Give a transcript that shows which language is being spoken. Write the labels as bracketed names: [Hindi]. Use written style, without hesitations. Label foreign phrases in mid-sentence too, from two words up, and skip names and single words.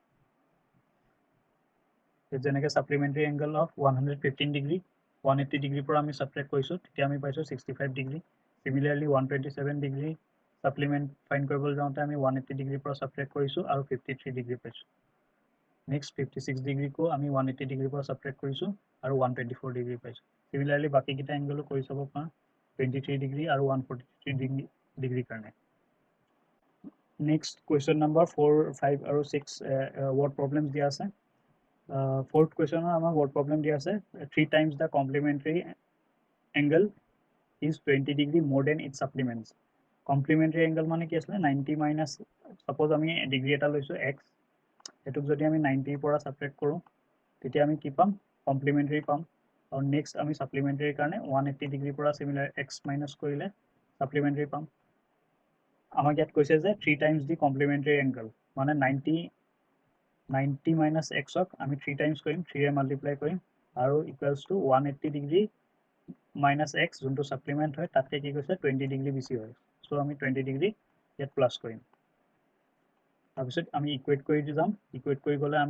[Assamese] যেনেকে [English] supplementary angle of 115 degree [Assamese] 180 ডিগ্ৰীৰ পৰা আমি সাবট্ৰেক্ট কৰিছো তেতিয়া আমি পাইছো 65 ডিগ্ৰী [English] similarly 127 degree supplement find [Assamese] কৰিবলৈ যাওঁতে আমি 180 ডিগ্ৰীৰ পৰা সাবট্ৰেক্ট কৰিছো আৰু 53 ডিগ্ৰী পাইছো নেক্সট 56 ডিগ্ৰী কো আমি 180 ডিগ্ৰীৰ পৰা সাবট্ৰেক্ট কৰিছো আৰু 124 ডিগ্ৰী পাইছো সিমিলাৰলি বাকি কিটা এংগলো কৰি চাব পাৰা 23 ডিগ্ৰী আৰু 143 ডিগ্ৰী কাৰণে [English] next question number 4 5 [Assamese] আৰু 6 [English] word problems [Assamese] দিয়া আছে [English] fourth question [Assamese] আমাৰ [English] word problem [Assamese] দিয়া আছে 3 times [English] the complementary angle is 20 degree more than its supplements complementary angle [Assamese] মানে কি আছে 90 [English] minus suppose [Assamese] আমি ডিগ্ৰী এটা লৈছো x এটুক যদি আমি 90 পৰা সাবট্ৰেক্ট কৰো তেতিয়া আমি কি পাম কমপ্লিমেন্টাৰী পাম আৰু নেক্সট আমি সাপ্লিমেন্টাৰী কাৰণে 180 ডিগ্ৰী পৰা সিমিলাৰ x মাইনাস কৰিলে সাপ্লিমেন্টাৰী পাম আমাক ইয়াত কৈছে যে [English] 3 times the complementary angle [Assamese] মানে 90 minus x ক আমি 3 times কৰিম 3 এ মাল্টিপ্লাই কৰিম আৰু [English] equals to [Assamese] 180 ডিগ্ৰী minus x যোনটো সাপ্লিমেন্ট হয় তাতে কি কৈছে 20 ডিগ্ৰী বেছি হয় সো আমি 20 ডিগ্ৰী ইয়াত প্লাস কৰিম তাৰপিছত আমি ইকুৱেট কৰি যাম ইকুৱেট কৰি গলে আমি